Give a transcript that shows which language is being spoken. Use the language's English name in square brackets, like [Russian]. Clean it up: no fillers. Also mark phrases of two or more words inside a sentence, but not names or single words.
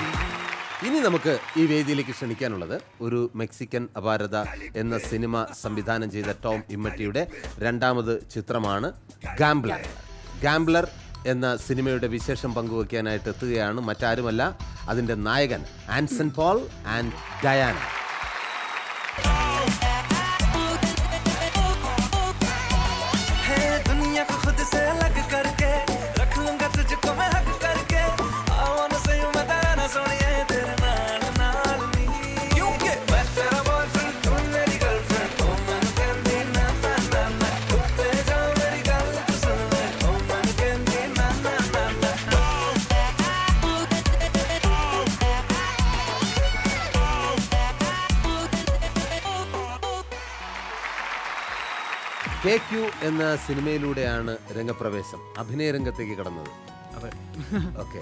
[Malayalam] ഇനി നമുക്ക് ഈ വേദിയിലേക്ക് ക്ഷണിക്കാനുള്ളത് ഒരു മെക്സിക്കൻ അപാരത എന്ന സിനിമ സംവിധാനം ചെയ്ത ടോം ഇമ്മറ്റിയുടെ 2ാമത് ചിത്രമാണ് ഗാംബ്ലർ. ഗാംബ്ലർ എന്ന സിനിമയുടെ വിശേഷം പങ്കുവയ്ക്കാനായിട്ട് എത്തുകയാണ് മറ്റാരുമല്ല, അതിൻ്റെ നായകൻ ആൻസൺ പോൾ ആൻഡ് ഡയാന. [Hindi] दुनिया को खुद से अलग करके रख लूंगा तुझको मैं हक करके [English] I wanna say you [Hindi] मैं तेरा ना सोनिए [Punjabi] ਤੇਰੇ ਨਾਲ ਨਾਲ ਨੀ [Hindi] क्योंकि मैं तेरा बॉयफ्रेंड तू मेरी गर्लफ्रेंड [Punjabi] ਓ ਮਨ ਕਹੰਦੀ ਨਾ ਨਾ ਨਾ ਨਾ ਉੱਤੇ ਜਾ ਮੇਰੀ ਗੱਲ ਤੂ ਸੁਣ ਲੈ ਓ ਮਨ ਕਹੰਦੀ ਨਾ ਨਾ ਨਾ ਨਾ [Malayalam] KQ എന്ന സിനിമയിലൂടെയാണ് രംഗപ്രവേശം, അഭിനയ രംഗത്തേക്ക് കടന്നത്. ഓക്കെ.